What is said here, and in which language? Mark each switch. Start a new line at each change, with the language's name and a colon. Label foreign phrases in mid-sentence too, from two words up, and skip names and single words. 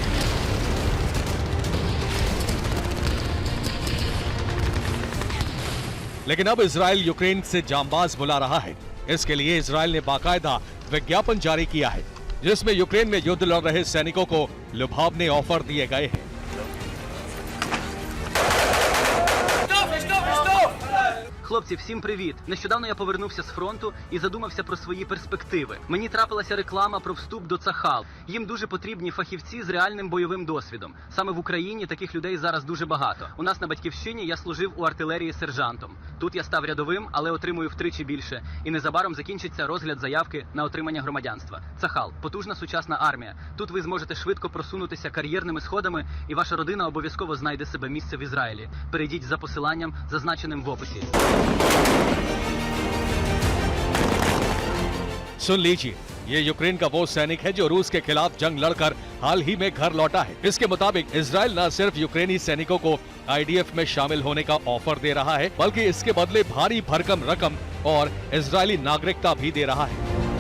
Hindi: लेकिन अब इजराइल यूक्रेन से जांबाज बुला रहा है। इसके लिए इजराइल ने बाकायदा विज्ञापन जारी किया है जिसमें यूक्रेन में युद्ध लड़ रहे सैनिकों को लुभावने ऑफर दिए गए हैं।
Ukrainian: Хлопці, всім привіт! Нещодавно я повернувся з фронту і задумався про свої перспективи. Мені трапилася реклама про вступ до Цахал. Їм дуже потрібні фахівці з реальним бойовим досвідом. Саме в Україні таких людей зараз дуже багато. У нас на Батьківщині я служив у артилерії сержантом. Тут я став рядовим, але отримую втричі більше. І незабаром закінчиться розгляд заявки на отримання громадянства. Цахал – потужна сучасна армія. Тут ви зможете швидко просунутися кар'єрними сходами, і ваша родина обов'язково знайде себе місце в Ізраїлі. Перейдіть за посиланням, зазначеним в описі.
Hindi: सुन लीजिए, ये यूक्रेन का वो सैनिक है जो रूस के खिलाफ जंग लड़कर हाल ही में घर लौटा है। इसके मुताबिक इजराइल न सिर्फ यूक्रेनी सैनिकों को आईडीएफ में शामिल होने का ऑफर दे रहा है बल्कि इसके बदले भारी भरकम रकम और इजरायली नागरिकता भी दे रहा है।